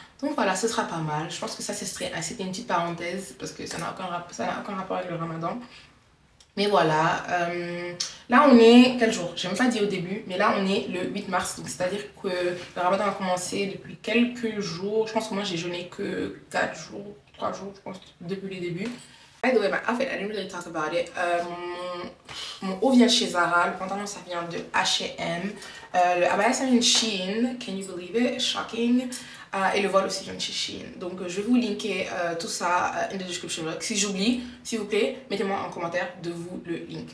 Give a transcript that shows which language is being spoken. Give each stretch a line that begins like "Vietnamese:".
French: Donc voilà, ce sera pas mal. Je pense que ça, c'était une petite parenthèse parce que ça n'a aucun rapport avec le ramadan. Mais voilà, là on est, quel jour? J'ai même pas dit au début, mais là on est le 8 mars, donc c'est-à-dire que le ramadan a commencé depuis quelques jours. Je pense que moi j'ai jeûné que 4 jours, 3 jours, je pense, depuis le début.
English: By the way, my outfit, I didn't really talk about it.
French: Mon haut vient de chez Zara, le pantalon ça vient de H&M, le abaya ça vient de Shein,
English: can you believe it? Shocking.
French: Et le voile aussi vient de chez Shein. Donc je vais vous linker tout ça
English: in the description box.
French: Si j'oublie, s'il vous plaît, mettez-moi en commentaire de vous le link.